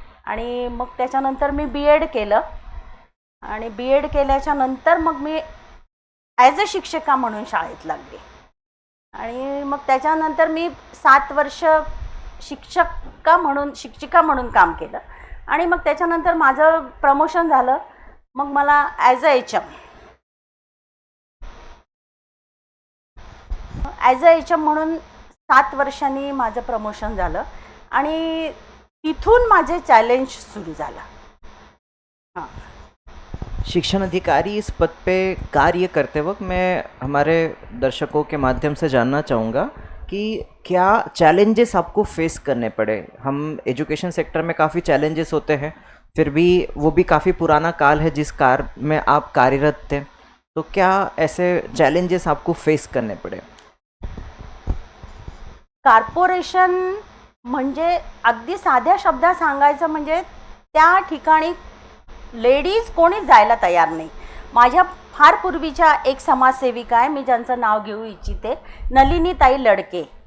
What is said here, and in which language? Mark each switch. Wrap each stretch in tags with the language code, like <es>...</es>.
<mr>आणि मग त्याच्यानंतर मी BEd केलं आणि BEd केल्याच्या नंतर मग मी</mr> <en>as a</en> <mr>शिक्षिका म्हणून शाळेत लागले आणि मग त्याच्यानंतर मी 7 वर्ष शिक्षिका म्हणून काम केलं आणि मग त्याच्यानंतर माझं प्रमोशन झालं। मग मला</mr> <en>as a</en> <mr>HM म्हणून 7 वर्षांनी माझं प्रमोशन झालं आणि तिथून माझे चॅलेंज सुरू झालं। हां,</mr> <hi>शिक्षण अधिकारी इस पद पे कार्य करते वक्त मैं हमारे दर्शकों के माध्यम से जानना चाहूँगा कि क्या चैलेंजेस आपको फेस करने पड़े? हम एजुकेशन सेक्टर में काफ़ी चैलेंजेस होते हैं, फिर भी वो भी काफ़ी पुराना काल है जिस कार में आप कार्यरत थे, तो क्या ऐसे चैलेंजेस आपको फेस करने पड़े?</hi> <mr>कॉर्पोरेशन म्हणजे अगदी साध्या शब्दात सांगायचं म्हणजे त्या ठिकाणी लेडीज कोणी जायला तयार नाही। माझ्या फार पूर्वीच्या एक समाजसेविका आहे, मी ज्यांचं नाव घेऊ इच्छिते, नलिनीताई लडके।</mr>